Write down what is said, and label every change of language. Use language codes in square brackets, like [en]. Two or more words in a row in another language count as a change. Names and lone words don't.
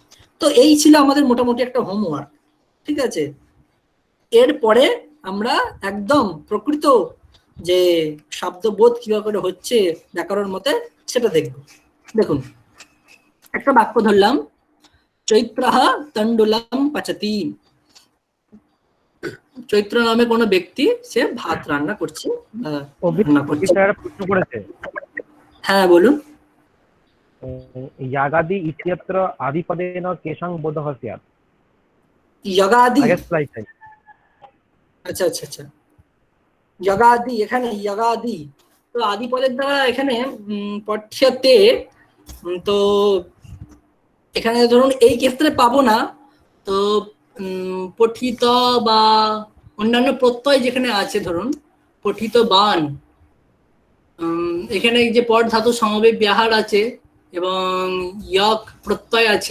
[bn] তো এই ছিল আমাদের মোটামুটি একটা হোমওয়ার্ক। ঠিক আছে, এরপরে আমরা একদম প্রকৃত যে শব্দবোধ কিভাবে করে হচ্ছে ব্যাকরণ মতে সেটা দেখব। দেখুন, একটা বাক্য ধরলাম, [sa] চৈত্রঃ তণ্ডুলম পচতি। [bn] চৈত্র নামে কোনো ব্যক্তি সে ভাত রান্না করছে। প্রশ্ন করেছে, হ্যাঁ বলুন। [sa] यागादि इत्यत्र आदिपदेन केषां बोधः स्यात्? यगादि, [bn] আগের স্লাইডে। আচ্ছা আচ্ছা আচ্ছা, यगादि, এখানে यगादि তো আদিপদের দ্বারা এখানে পঠ্যতে, তো এখানে ধরুন এই ক্ষেত্রে পাবো না, তো পঠিত বা অন্যান্য প্রত্যয় যেখানে আছে, ধরুন পঠিত বান, এখানে যে পট ধাতু সমবেত ব্যাহার আছে এবং ইয়ক প্রত্যয় আছে।